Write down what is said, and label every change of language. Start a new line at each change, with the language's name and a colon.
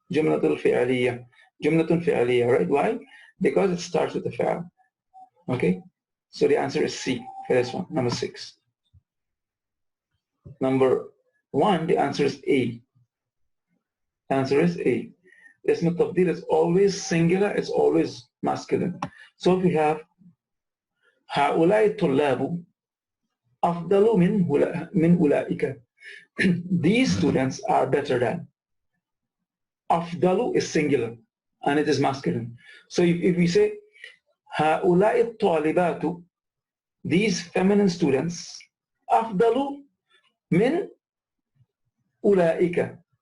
English: Jumlatul Fi'aliyya. Jumlatun Fi'aliyya, right? Why? Because it starts with the fi'al. Okay? So the answer is C for this one, number 6. Number 1, the answer is A. The answer is A. Ism Tabdil is always singular, it's always masculine. So if we have
Arabic: هؤلاء الطلاب أفضل من أولئك.
English: These students are better than. Afdalu is singular and it is masculine. So if we say
Arabic: هؤلاء الطالبات,
English: these feminine students,
Arabic: أفضل من أولئك.